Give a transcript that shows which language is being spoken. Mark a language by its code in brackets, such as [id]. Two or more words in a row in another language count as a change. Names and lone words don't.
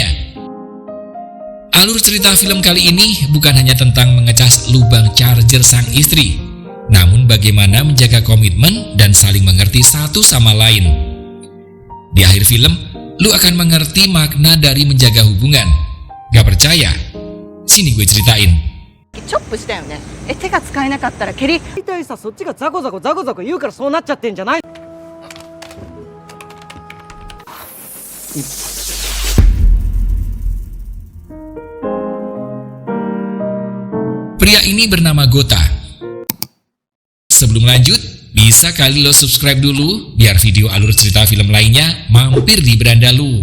[id] Alur cerita film kali ini bukan hanya tentang mengecas lubang charger sang istri, namun bagaimana menjaga komitmen dan saling mengerti satu sama lain. Di akhir film, lu akan mengerti makna dari menjaga hubungan. Gak percaya? Sini gue ceritain. [ja] チョップしたよね。手が使えなかったら蹴り。大体さ、そっちがザコザコ言うからそうなっちゃってんじゃない？ [id] Pria ini bernama Gota. Sebelum lanjut, bisa kali lo subscribe dulu biar video alur cerita film lainnya mampir di beranda lu.